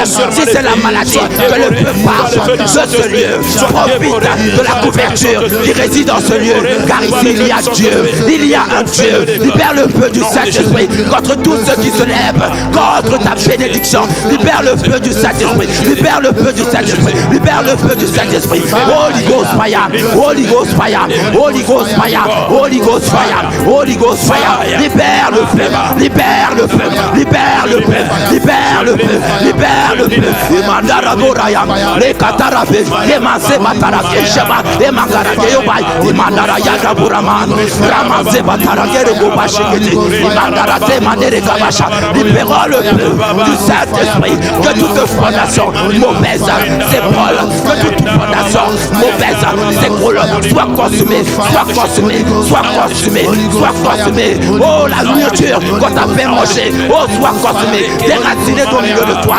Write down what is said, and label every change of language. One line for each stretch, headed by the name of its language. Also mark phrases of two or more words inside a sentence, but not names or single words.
French: Si c'est la maladie, que le feu passe de ce lieu, profite de la couverture qui réside dans ce lieu, car ici il y a Dieu, il y a un Dieu. Libère le feu du Saint-Esprit contre tous ceux qui se lèvent contre ta bénédiction. Libère le feu du Saint-Esprit, libère le feu du Saint-Esprit, libère le feu du Saint-Esprit.
English: Holy Ghost fire, Holy Ghost fire, Holy Ghost fire, Holy Ghost fire, Holy Ghost fire.
French: Libère le feu, libère le feu, libère le feu, libère le feu, libère le feu. Mandara Boraya, les Katarabe, les Manse Batarake, Sheba, les Mangarake Yobai, les Mandara Yada Buraman, Ramase Batarake Gobashikiti, les Mandara Temandere Kabasha. Libère le feu du Saint-Esprit, que toute fondation mauvaise s'ébrole, que toute fondation mauvaise s'écroule, soit consumée, soit consumée, soit consumée, soit consumée. Oh, la nourriture qu'on t'a fait manger, oh, soit consumée, déracinée au milieu de toi.